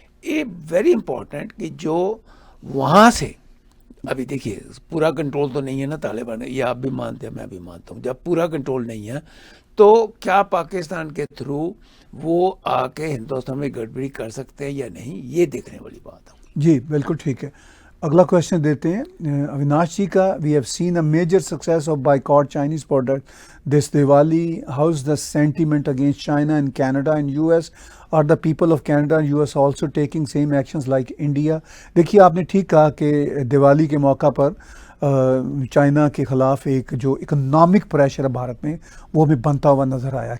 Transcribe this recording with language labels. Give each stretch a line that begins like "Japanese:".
Urdu: یہ
English: very important
Urdu: کہ جو وہاں سے ابھی دیکھیے پورا کنٹرول تو نہیں ہے نا طالبان، یہ آپ بھی مانتے ہیں میں بھی مانتا ہوں. جب پورا کنٹرول نہیں ہے تو کیا پاکستان کے تھرو وہ آ کے ہندوستان میں گڑبڑی کر سکتے ہیں یا نہیں، یہ دیکھنے والی بات ہے. جی بالکل ٹھیک ہے. اگلا کوشچن دیتے ہیں اویناش جی کا.
English: We have seen a major success of boycott Chinese product this Diwali. How is the sentiment against China in Canada and US؟ Are the people of Canada and US also taking same actions like India?
Urdu: دیکھیے آپ نے ٹھیک کہا کہ دیوالی کے موقع پر China کے خلاف ایک جو اکنامک پریشر ہے بھارت میں وہ بھی بنتا ہوا نظر آیا.